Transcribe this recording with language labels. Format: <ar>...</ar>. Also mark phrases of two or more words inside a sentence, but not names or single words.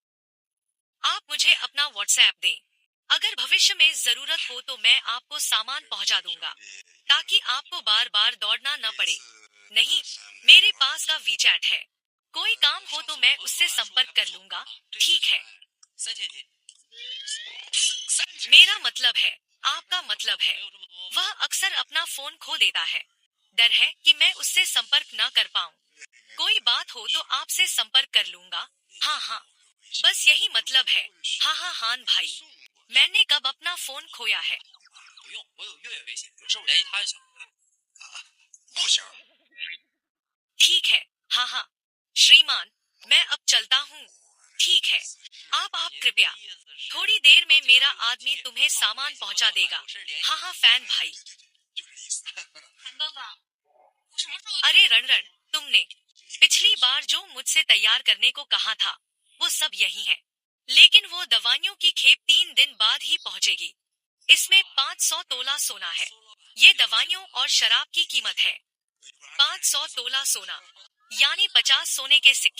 <hi>आप मुझे अपना व्हाट्सएप दें। अगर भविष्य में जरूरत हो तो मैं आपको सामान पहुंचा दूंगा, ताकि आपको बार बार दौड़ना न पड़े। नहीं, मेरे पास का वीचैट है। कोई काम हो तो मैं उससे संपर्क कर लूंगा। ठीक है।</hi> <zh>3000斤。3000。</zh> <hi>मेरा मतलब है, आपका मतलब है।</hi> <zh>没有这么多。</zh> <hi>वह अक्सर अपना फोन खो देता है। डर है कि मैं उससे संपर्क न कर पाऊं। कोई बात हो तो आपसे संपर्क कर लूंगा। हाँ हाँ, बस यही मतलब है। हाँ हाँ हान भाई, मैंने कब अपना फोन खोया है?</hi> <zh>不用，我有月月微信，有事我联系他就行。不行，</zh> <hi>ठीक है, हाँ हाँ। श्रीमान, मैं अब चलता हूँ। ठीक है, आप कृपया। थोड़ी देर में मेरा आदमी तुम्हें सामान पहुंचा देगा। हाँ हाँ फैन भाई।</hi> <zh>就这意思。樊哥哥，我什么时候？</zh> <hi>अरे रणरण, तुमने पिछली बार जो मुझसे तैयार करने को कहा था, वो सब यही है। लेकिन वो दवाइयों की खेप 3 दिन बाद ही पहुंचेगी। इसमें 500 तोला सोना है। ये दवाइयों और शराब की कीमत है। 500 तोला सोना, यानी 50 सोने के सिक्के।</hi>